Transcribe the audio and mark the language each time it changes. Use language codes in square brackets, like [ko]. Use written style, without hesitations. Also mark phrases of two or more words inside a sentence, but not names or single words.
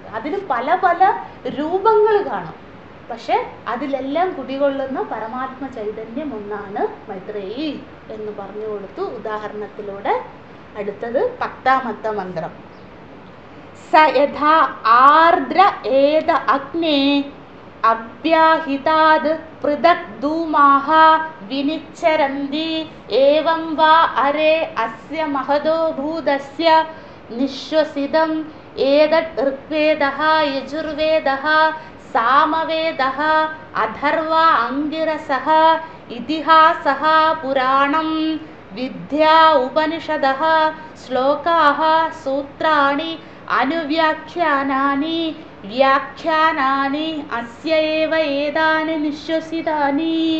[ml] അതിന് പല പല രൂപങ്ങൾ കാണും, പക്ഷെ അതിലെല്ലാം കുടികൊള്ളുന്ന പരമാത്മ ചൈതന്യം ഒന്നാണ് മൈത്രേയി എന്ന് പറഞ്ഞു കൊടുത്തു ഉദാഹരണത്തിലൂടെ. അടുത്തത് 10ാമത്തെ മന്ത്രം. [sa] സ യഥാ ആർദ്ര ഏത അഗ്നേ അഭ്യാഹിതാത് പൃഥക് ധൂമാഃ വിനിച്ഛരന്തി ഏവം വാ അരേ അസ്യ മഹതോ ഭൂതസ്യ നിശ്വസിതം ഏതത് ഋഗ്വേദഃ യജുർവേദഃ സാമവേദഃ അഥർവ അംഗിരസഃ ഇതിഹാസഃ പുരാണം വിദ്യാ ഉപനിഷദഃ ശ്ലോകാഃ സൂത്രാണി അനുവ്യാഖ്യാനാനി വ്യാഖ്യാനാനി അസ്യൈവ ഏതാനി നിശ്വസിതാനി.